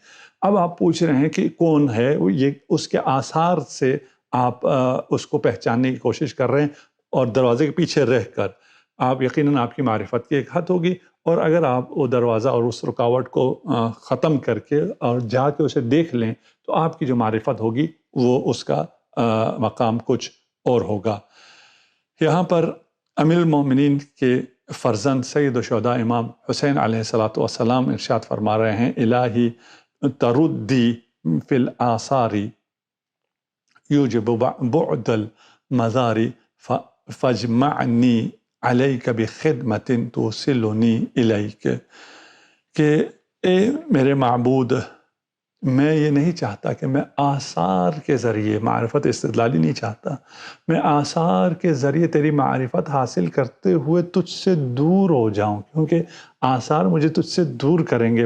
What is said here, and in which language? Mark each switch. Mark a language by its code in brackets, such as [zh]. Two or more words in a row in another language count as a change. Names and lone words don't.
[ur] اب آپ پوچھ رہے ہیں کہ کون ہے یہ، اس کے آثار سے آپ اس کو پہچاننے کی کوشش کر رہے ہیں، اور دروازے کے پیچھے رہ کر آپ یقیناً آپ کی معرفت کی ایک حد ہوگی، اور اگر آپ وہ دروازہ اور اس رکاوٹ کو ختم کر کے اور جا کے اسے دیکھ لیں تو آپ کی جو معرفت ہوگی وہ اس کا مقام کچھ اور ہوگا۔ یہاں پر امیر المومنین کے فرزند سید الشہداء امام حسین [ar] علیہ الصلاۃ والسلام [ur] ارشاد فرما رہے ہیں، الہی [ar] تردی فی الآثار یوجب بعد المزار فاجمعنی علیک بخدمت توصلنی الیک، [ur] کہ اے میرے معبود، میں یہ نہیں چاہتا کہ میں آثار کے ذریعے، معرفت استدلالی نہیں چاہتا، میں آثار کے ذریعے تیری معرفت حاصل کرتے ہوئے تجھ سے دور ہو جاؤں، کیونکہ آثار مجھے تجھ سے دور کریں گے۔